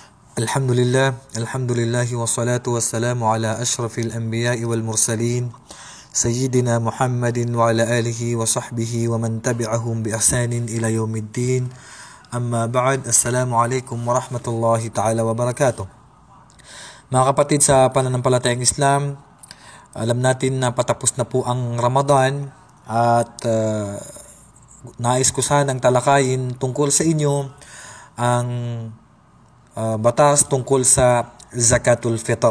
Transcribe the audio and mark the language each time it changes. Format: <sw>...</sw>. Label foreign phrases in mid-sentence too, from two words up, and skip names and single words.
<ar>الحمد لله والصلاة والسلام على أشرف الأنبياء والمرسلين سيدنا محمد وعلى آله وصحبه ومن تبعهم بإحسان إلى يوم الدين. أما بعد، السلام عليكم ورحمة الله تعالى وبركاته.</ar> <tl>Mga kapatid sa pananampalatayang Islam, alam natin na patapos na po ang Ramadan at nais ko sanang talakayin tungkol sa inyo ang batas tungkol sa Zakatul Fitr.</tl>